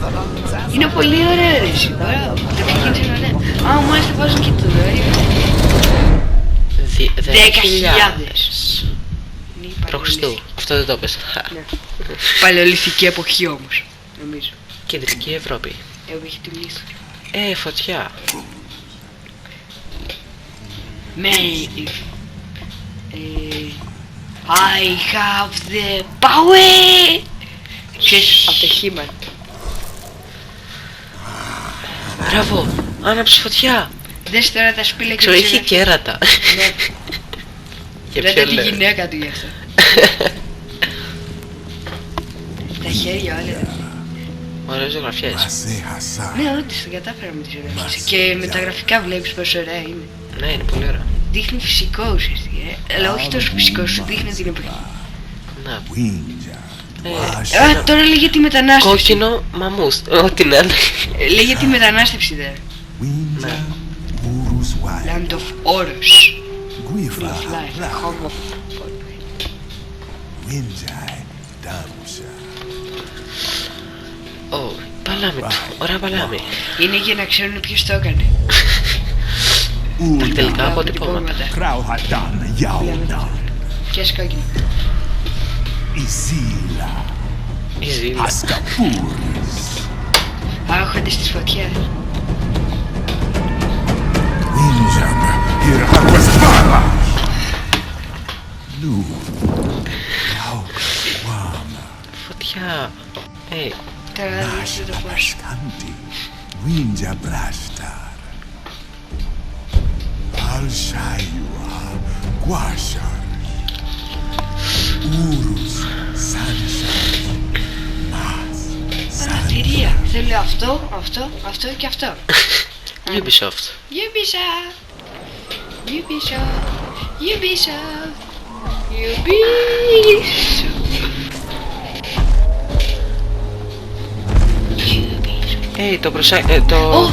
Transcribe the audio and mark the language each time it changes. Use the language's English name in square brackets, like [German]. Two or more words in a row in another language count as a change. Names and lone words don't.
[Greek] Είναι πολύ ωραίο ρε εσύ. Το ξεκίνησε ωραία. Μάλιστα βάζουν και το δώριο. 10.000 Προχριστού. Αυτό δεν το πες. Παλαιολιθική εποχή όμως, νομίζω. Κεντρική Ευρώπη. Έχει τη λύση. Φωτιά. [English] Mate, I have the power. [Greek] Ξέρεις από το He-Man. Μπράβο, άναψε φωτιά. Δες τώρα τα σπήλαια και ξέρω, είχε κέρατα. Ναι. Ρώτα τη λέω. γυναίκα του γι' αυτό. Τα χέρια όλα. Ωραίες ζωγραφιές. Ναι, όντως τα κατάφερα με τις ζωγραφιές. Και με τα γραφικά βλέπεις πόσο ωραία είναι. Ναι, είναι πολύ ωραία. Δείχνει φυσικό ουσιαστικά, αλλά όχι τόσο φυσικό, σου δείχνει την εποχή. Να. Τώρα λέγε τη μετανάστευση. Κόκκινο μαμούθ. Ό,τι να είναι. Λέγε τη μετανάστευση there. Ναι. [English] Land of Oros. Home of... [Greek] Παλάμι του. Ωραία παλάμι. Είναι για να ξέρουν ποιος το έκανε. Τα τελικά αποτυπώματα. Ποιες κόκκινο. Η ζήλα. Άρχονται στις φωτιές. Φωτιά. Τώρα δείξτε το πώς. Winja brastar. Alshaiua guashar. Urus sunshine. Mas. Παρατηρία. Θέλω αυτό, αυτό, αυτό και αυτό. Ubisoft. Ubisoft. Ubisoft. Ubisoft. Ubisoft. Το το...